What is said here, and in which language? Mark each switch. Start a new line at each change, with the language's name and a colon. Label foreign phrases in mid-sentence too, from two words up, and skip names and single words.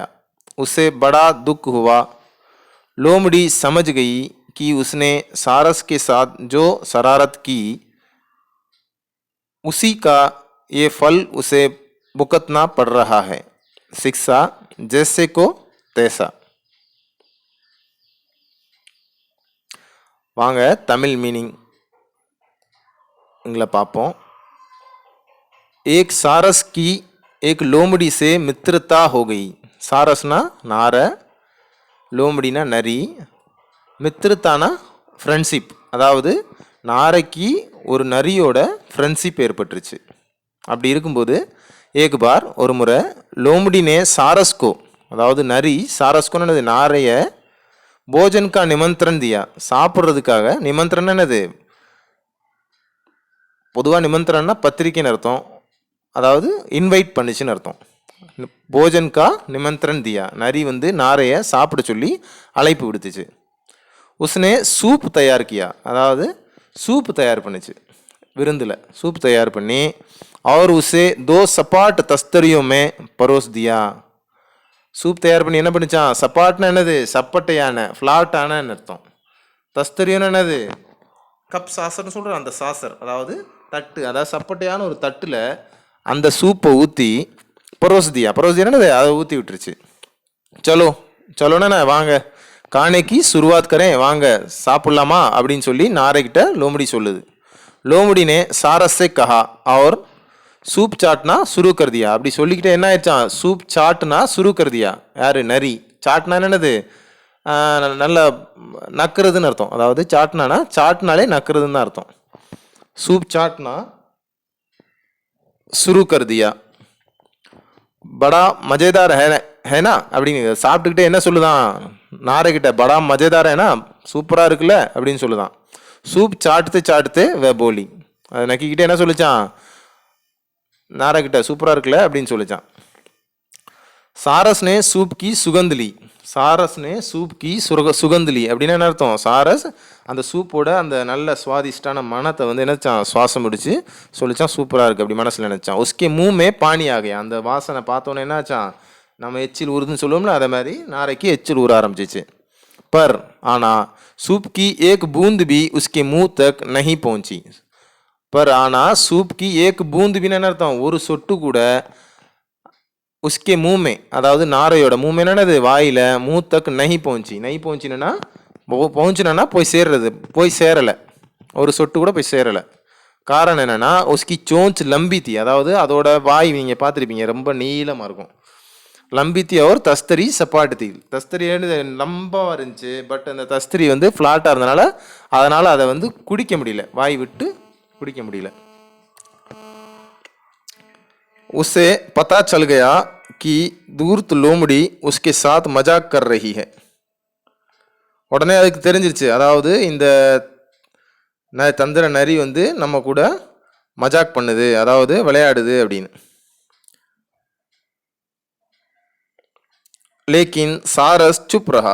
Hindi: उसे बड़ा दुख हुआ. लोमड़ी समझ गई कि उसने सारस के साथ जो शरारत की, उसी का ये फल उसे भुगतना पड़ रहा है. शिक्षा जैसे को तैसा.
Tamil: வாங்க தமிழ் மீனிங்ல பார்ப்போம்.
Hindi: एक सारस की एक लोमड़ी से मित्रता हो गई.
Tamil: சாரஸ்னா நார், லோமடினா நரி, மித்திரத்தானா ஃப்ரெண்ட்ஷிப், அதாவது நாரைக்கு ஒரு நரியோட ஃப்ரெண்ட்ஷிப் ஏற்பட்டுருச்சு. அப்படி இருக்கும்போது
Hindi: एक बार
Tamil: ஒரு முறை
Hindi: लोमड़ी ने सारस को,
Tamil: அதாவது நரி சாரஸ்கோன்னு என்னது, நாரைய
Hindi: भोजन का निमंत्रण दिया,
Tamil: சாப்பிட்றதுக்காக. நிமந்திரன் என்னது, பொதுவாக நிமந்திரன்னா பத்திரிக்கைன்னு அர்த்தம், அதாவது இன்வைட் பண்ணிச்சுன்னு அர்த்தம்.
Hindi: भोजन का निमंत्रण दिया,
Tamil: நரி நாரைய சாப்பிட சொல்லி அழைப்பு விடுத்துச்சு.
Hindi: उसने सूप तैयार किया,
Tamil: அதாவது சூப் தயார் பண்ணிச்சு. விருந்தில் சூப் தயார் பண்ணி
Hindi: और उसे 2 सपाट तस्तरियों में परोस दिया.
Tamil: சூப் தயார் பண்ணி என்ன பண்ணிச்சான், சப்பாட்னா என்னது, சப்பட்டையான ஃப்ளாட்டான அர்த்தம். தஸ்தரியோன்னு என்னது, கப் சாசர்னு சொல்கிற அந்த சாசர், அதாவது தட்டு, அதாவது சப்பட்டையான ஒரு தட்டில் அந்த சூப்பை ஊற்றி
Hindi: परोस दिया
Tamil: என்னது, அதை ஊற்றி விட்டுருச்சு. சலோண்ணே வாங்க
Hindi: खाने की शुरुआत करें,
Tamil: வாங்க சாப்பிட்லாமா அப்படின்னு சொல்லி நாரைக்கிட்ட லோமடி சொல்லுது.
Hindi: लोमड़ी ने सारस से कहा और सूप चाटना शुरू कर दिया.
Tamil: அப்படி சொல்லிக்கிட்டே என்ன ஆயிடுச்சான்,
Hindi: सूप चाटना शुरू कर दिया.
Tamil: யார், நரி. சாட்னா என்னது, நல்ல நக்கிறதுன்னு அர்த்தம். அதாவது சாட்னாலே நக்கிறதுன்னு தான் அர்த்தம்.
Hindi: सूप चाटना शुरू कर दिया. बड़ा मज़ेदार है ना
Tamil: அப்படின்னு சாப்பிட்டுக்கிட்டே என்ன சொல்லுதான் நாரைக்கிட்ட,
Hindi: बड़ा मज़ेदार है ना,
Tamil: சூப்பராக இருக்குல்ல அப்படின்னு சொல்லுதான்.
Hindi: सूप चाटते चाटते वह बोली,
Tamil: அதை நக்கிக்கிட்டே என்ன சொல்லிச்சான், நாரைக்கிட்ட சூப்பராக இருக்குல்ல அப்படின்னு சொல்லிச்சான்.
Hindi: सारस ने सूप की सुगंध ली. सारस ने सूप की सुगंध ली
Tamil: அப்படின்னா என்ன அர்த்தம்? சாரஸ் அந்த சூப்போட அந்த நல்ல சுவாதிஷ்டான மனத்தை வந்து என்னச்சான் சுவாசம் பிடிச்சி சொல்லிச்சான் சூப்பராக இருக்குது அப்படி மனசில் நினச்சான்.
Hindi: उसके मुँह में पानी आ गया,
Tamil: அந்த வாசனை பார்த்தோன்னே என்னாச்சான், நம்ம எச்சில் ஊறுதுன்னு சொல்லுவோம்ல அதே மாதிரி நாரைக்கு எச்சில் ஊற ஆரம்பிச்சிச்சு.
Hindi: पर आना सूप की एक बूंद भी उसके मुंह तक नहीं पहुंची. पर आना सूप की एक बूंद भी
Tamil: என்ன அர்த்தம்? ஒரு சொட்டு கூட
Hindi: उसके मुंह में
Tamil: அதாவது நாரையோட
Hindi: मुंह में
Tamil: என்னது வாயில
Hindi: मुंह तक नहीं पहुंची. नहीं पहुंचीனா पहुंचना
Tamil: போய் சேர்றது, போய் சேரலை, ஒரு சொட்டு கூட போய் சேரலை. காரணம் என்னன்னா
Hindi: उसकी चोंच लंबी थी,
Tamil: அதாவது அதோட வாய் நீங்கள் பார்த்துருப்பீங்க ரொம்ப நீளமாக இருக்கும்.
Hindi: लंबी थी और तस्तरी सपाट थी.
Tamil: तस्तरी லம்பாக இருந்துச்சு, பட் அந்த தஸ்திரி வந்து ஃப்ளாட்டாக இருந்தனால அதனால் அதை வந்து குடிக்க முடியல, வாய் விட்டு குடிக்க முடியல.
Hindi: उसे पता चल गया कि दूर्त लोमड़ी उसके साथ मजाक कर रही है.
Tamil: உடனே அதுக்கு தெரிஞ்சிருச்சு, அதாவது இந்த தந்திர நரி வந்து நம்ம கூட மஜாக் பண்ணுது, அதாவது விளையாடுது அப்படின்னு.
Hindi: लेकिन सारस चुप रहा.